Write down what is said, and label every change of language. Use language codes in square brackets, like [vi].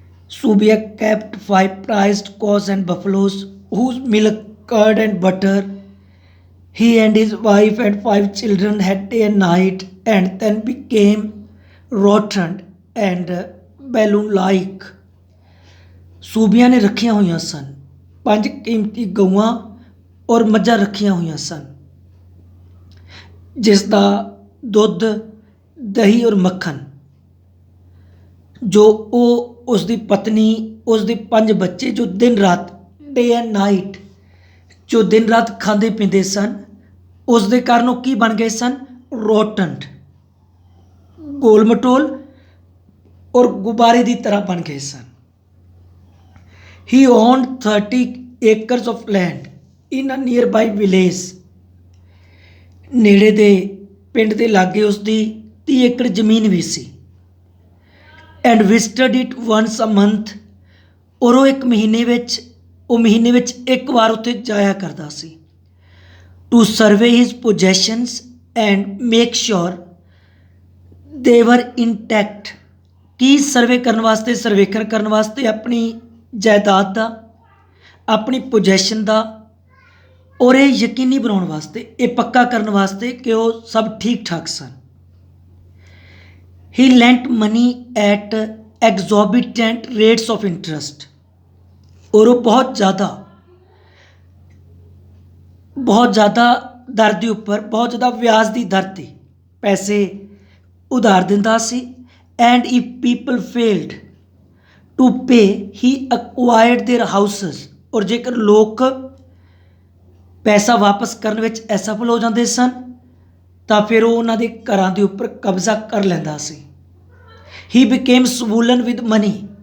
[en] Subia kept 5 prized cows and buffaloes whose milk, curd and butter he and his wife and 5 children had day and night and then became rotten and balloon like. [pa] ਸੂਬੀਆਂ ਨੇ ਰੱਖੀਆਂ ਹੋਈਆਂ ਸਨ 5 ਕੀਮਤੀ ਗਊਆਂ ਔਰ ਮੱਝਾਂ ਰੱਖੀਆਂ ਹੋਈਆਂ ਸਨ ਜਿਸ ਦਾ ਦੁੱਧ ਦਹੀਂ ਔਰ ਮੱਖਣ ਜੋ ਉਹ ਉਸ ਦੀ ਪਤਨੀ ਉਸ ਦੇ 5 ਬੱਚੇ ਜੋ ਦਿਨ ਰਾਤ [en] day and night [pa] ਜੋ ਦਿਨ ਰਾਤ ਖਾਂਦੇ ਪੀਂਦੇ ਸਨ ਉਸ ਦੇ ਕਾਰਨ ਉਹ ਕੀ ਬਣ ਗਏ ਸਨ ਰੋਟਨਡ ਗੋਲ ਮਟੋਲ ਔਰ ਗੁਬਾਰੇ ਦੀ ਤਰ੍ਹਾਂ ਬਣ ਗਏ ਸਨ. [en] He owned 30 acres of land in a nearby village. [pa] ਨੇੜੇ ਦੇ ਪਿੰਡ ਦੇ ਲਾਗੇ ਉਸ ਦੀ 30 ਏਕੜ ਜ਼ਮੀਨ ਵੀ ਸੀ. [en] And visited it once a month. [pa] ਔਰ ਉਹ ਮਹੀਨੇ ਵਿੱਚ ਇੱਕ ਵਾਰ ਉੱਥੇ ਜਾਇਆ ਕਰਦਾ ਸੀ. [en] To survey his possessions and make sure they were intact. [pa] Ki survey ਕਰਨ ਵਾਸਤੇ ਸਰਵੇਖਣ ਕਰਨ ਵਾਸਤੇ ਆਪਣੀ ਜਾਇਦਾਦ ਦਾ ਆਪਣੀ ਪੋਜੈਸ਼ਨ ਦਾ ਔਰ ਇਹ ਯਕੀਨੀ ਬਣਾਉਣ ਵਾਸਤੇ ਇਹ ਪੱਕਾ ਕਰਨ ਵਾਸਤੇ ਕਿ ਉਹ ਸਭ ਠੀਕ ਠਾਕ ਸਨ. [en] He lent money at exorbitant rates of interest. [pa] ਔਰ ਉਹ ਬਹੁਤ ਜ਼ਿਆਦਾ ਦਰ ਦੇ ਉੱਪਰ ਬਹੁਤ ਜ਼ਿਆਦਾ ਵਿਆਜ ਦੀ ਦਰ 'ਤੇ ਪੈਸੇ ਉਧਾਰ ਦਿੰਦਾ ਸੀ. [en] And if people failed to pay, he acquired their houses. [pa] ਔਰ ਜੇਕਰ ਲੋਕ ਪੈਸਾ ਵਾਪਸ ਕਰਨ ਵਿੱਚ ਅਸਫਲ ਹੋ ਜਾਂਦੇ ਸਨ ਤਾਂ ਫਿਰ ਉਹ ਉਹਨਾਂ ਦੇ ਘਰਾਂ ਦੇ ਉੱਪਰ ਕਬਜ਼ਾ ਕਰ ਲੈਂਦਾ ਸੀ. [en] He became swollen with money.